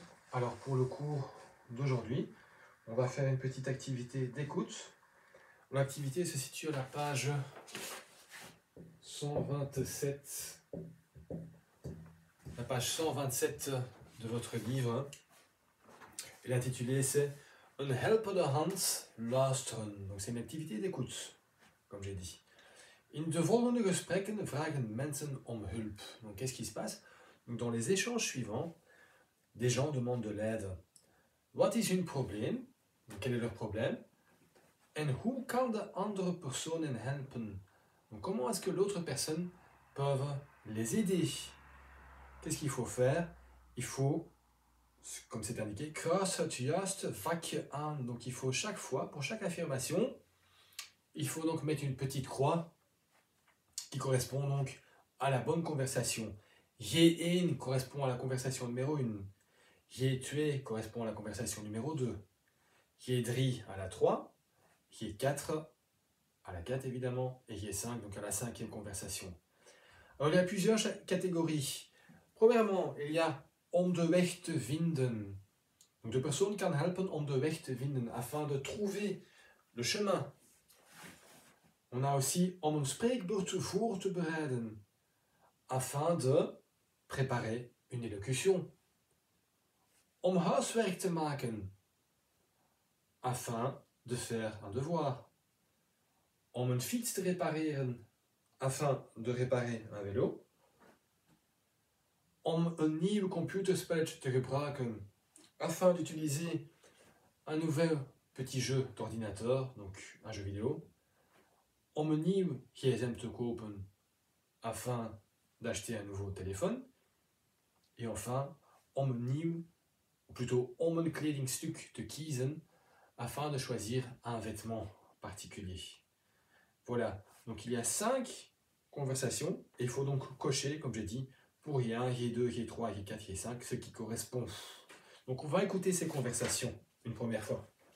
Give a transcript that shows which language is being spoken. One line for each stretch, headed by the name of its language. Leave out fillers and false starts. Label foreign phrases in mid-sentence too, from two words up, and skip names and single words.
French: Alors pour le cours d'aujourd'hui, on va faire une petite activité d'écoute. L'activité se situe à la page 127, de votre livre. Et l'intitulé c'est Een helpende hand luisteren. Donc c'est une activité d'écoute, comme j'ai dit.
Dutch: In de volgende gesprekken vragen mensen om hulp.
French: Donc qu'est-ce qui se passe? Donc, dans les échanges suivants, des gens demandent de l'aide.
Dutch: Wat is hun probleem?
French: Quel est leur problème?
Dutch: En hoe kan de andere persoon hen helpen?
French: Donc, comment est-ce que l'autre personne peut les aider? Qu'est-ce qu'il faut faire? Il faut, comme c'est indiqué,
Dutch: kruis het juiste vakje aan.
French: Donc il faut chaque fois, pour chaque affirmation, il faut donc mettre une petite croix qui correspond donc à la bonne conversation. J'ai één correspond à la conversation numéro 1. J'ai tué correspond à la conversation numéro 2. J'ai drie à la 3. J'ai 4 à la 4 évidemment. Et j'ai 5 donc à la 5e conversation. Alors il y a plusieurs catégories. Premièrement, il y a
Dutch: om de weg te vinden. Donc de personne kan helpen om de weg te vinden,
French: afin de trouver le chemin. On a aussi
Dutch: om een spreekbeurt voor te bereiden,
French: afin de préparer une élocution.
Dutch: Om huiswerk te maken,
French: afin de faire un devoir.
Dutch: Om een fiets te repareren,
French: afin de réparer un vélo.
Dutch: Om een nieuw computerspelletje te gebruiken,
French: afin d'utiliser un nouvel petit jeu d'ordinateur, donc un jeu vidéo.
Dutch: Om een nieuw gsm te kopen,
French: afin d'acheter un nouveau téléphone. Et enfin,
Dutch: om een nieuw,
French: ou plutôt
Dutch: om een kledingstuk te kiezen,
French: afin de choisir un vêtement particulier. Voilà, donc il y a 5 conversations, et il faut donc cocher, comme j'ai dit, pour G1, G2, G3, G4, G5, ce qui correspond. Donc on va écouter ces conversations une première fois.